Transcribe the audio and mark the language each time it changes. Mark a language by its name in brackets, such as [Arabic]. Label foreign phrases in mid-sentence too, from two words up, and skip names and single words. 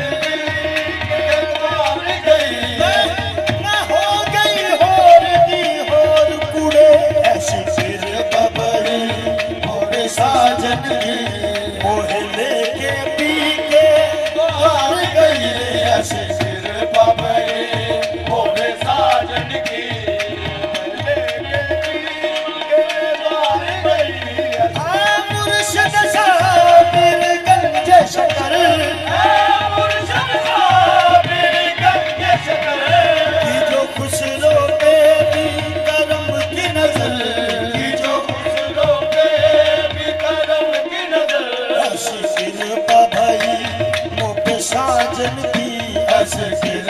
[Hindi] पी के द्वार गई ना हो गई [Punjabi] ਹੋਰ ਦੀ ਹੋਰ ਕੁੜੇ [Hindi] ऐसे सिर बाबाई मोरे साजन के मोहल्ले के पी के द्वार गई रे ऐसे सिर बाबाई मोरे साजन की मोहल्ले के पी के द्वार गई मुर्शिद साबिर गंज शकर मुर्शिद साबिर गंज शकर की जो खुसरो पे भी करम की नजर की जो खुसरो पे भी करम की नजर ऐसे सिर बाबाई मोपे साजन की ऐसे